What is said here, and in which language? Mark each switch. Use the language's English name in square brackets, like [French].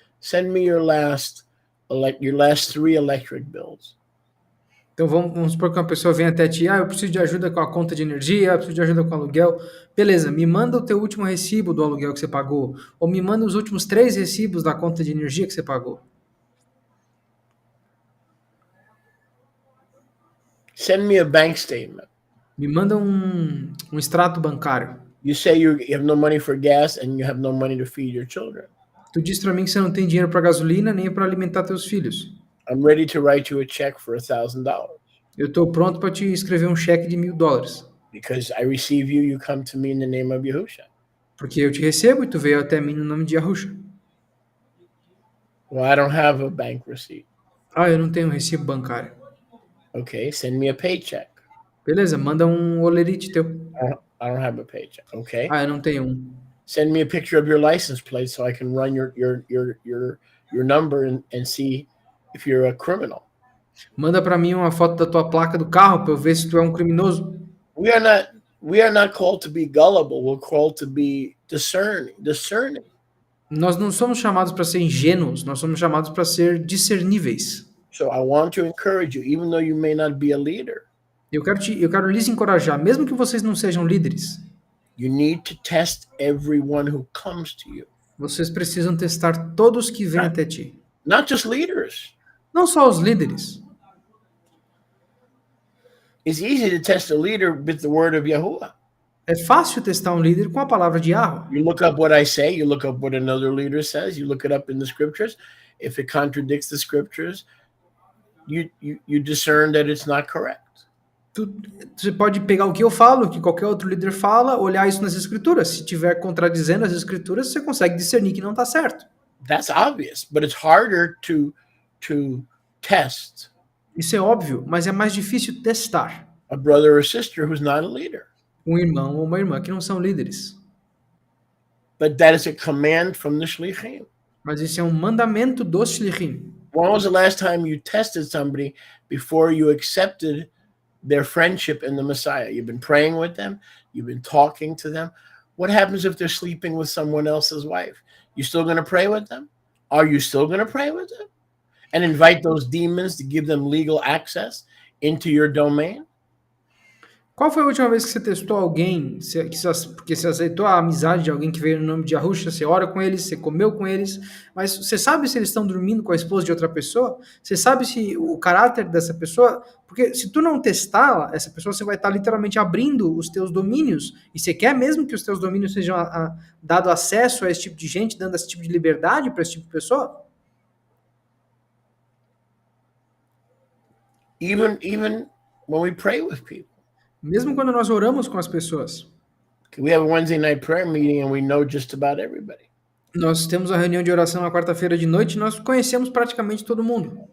[English] Send me your last 3 electric bills. [Portuguese] Então vamos supor que uma pessoa vem até ti, eu preciso de ajuda com a conta de energia, eu preciso de ajuda com o aluguel. Beleza, me manda o teu último recibo do aluguel que você pagou, ou me manda os últimos 3 recibos da conta de energia que você pagou. [English] Send me a bank statement. [Portuguese] Me manda um extrato bancário. [English] You say you have no money for gas and you have no money to feed your children. [Portuguese] Tu diz para mim que você não tem dinheiro para gasolina nem para alimentar teus filhos. [English] I'm ready to write you a check for $1,000. [Portuguese] Eu estou pronto para te escrever um cheque de $1.000. [English] Because I receive you, you come to me in the name of Yahusha. [Portuguese] Porque eu te recebo e tu veio até mim no nome de Yahusha. [English] Well, I don't have a bank receipt. [Portuguese] Eu não tenho um recibo bancário. [English] Okay, send me a paycheck. [Portuguese] Beleza, manda um olerite teu. [English] I don't have a paycheck. Okay. [Portuguese] Eu não tenho um. [English] Send me a picture of your license plate so I can run your number and see if you're a criminal. [Portuguese] Manda para mim uma foto da tua placa do carro para eu ver se tu é um criminoso. [English] We are not called to be gullible. We're called to be discerning. [Portuguese] Nós não somos chamados para ser ingênuos, nós somos chamados para ser discerníveis. [English] So I want to encourage you, even though you may not be a leader. [Portuguese] Eu quero lhes encorajar, mesmo que vocês não sejam líderes. [English] You need to test everyone who comes to you. [Portuguese] Vocês precisam testar todos que vêm até ti. [English] Not just leaders. [Portuguese] Não só os líderes. [English] It's easy to test a leader with the word of Yahuwah. [Portuguese] É fácil testar um líder com a palavra de Yahweh. [English] You look up what I say, you look up what another leader says, you look it up in the scriptures. If it contradicts the scriptures, you discern that it's not correct. [Portuguese] Você pode pegar o que eu falo, o que qualquer outro líder fala, olhar isso nas escrituras. Se estiver contradizendo as escrituras, você consegue discernir que não está certo. [English] That's obvious, but it's harder to test. [Portuguese] Isso é óbvio, mas é mais difícil testar. [English] A brother or sister who's not a leader. [Portuguese] Um irmão ou uma irmã que não são líderes. [English] But that is a command from the shlichim. [Portuguese] Mas isso é um mandamento dos shlichim. [English] When was the last time you tested somebody before you accepted their friendship in the Messiah? You've been praying with them. You've been talking to them. What happens if they're sleeping with someone else's wife? You still going to pray with them? Are you still going to pray with them? And invite those demons to give them legal access into your domain? [Portuguese] Qual foi a última vez que você testou alguém, porque você aceitou a amizade de alguém que veio no nome de Yahusha, você ora com eles, você comeu com eles, mas você sabe se eles estão dormindo com a esposa de outra pessoa? Você sabe se o caráter dessa pessoa... Porque se tu não testar essa pessoa, você vai estar literalmente abrindo os teus domínios, e você quer mesmo que os teus domínios sejam dado acesso a esse tipo de gente, dando esse tipo de liberdade para esse tipo de pessoa? [English] Even when we pray with people. [Portuguese] Mesmo quando nós oramos com as pessoas. [English] We have a Wednesday night prayer meeting and we know just about everybody. [Portuguese] Nós temos a reunião de oração na quarta-feira de noite e nós conhecemos praticamente todo mundo.